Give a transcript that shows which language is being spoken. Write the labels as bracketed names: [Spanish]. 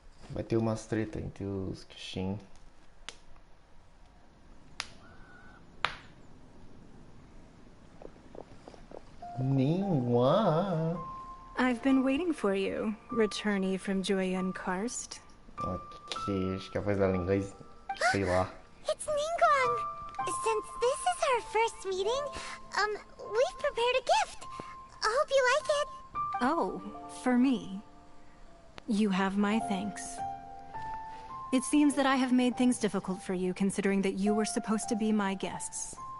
[Portuguese] Vai ter umas treta entre os Kishin. [English] Ningguang. I've been waiting for you, returnee from Joyun Karst. [Portuguese] Ok, acho que a voz dela em inglês, sei lá. [English] It's Ningguang. Since this is our first meeting, we've prepared a gift. I hope you like it. Oh, for me. You have my thanks. It seems that I have made things difficult for you, considering that you were supposed to be my guests.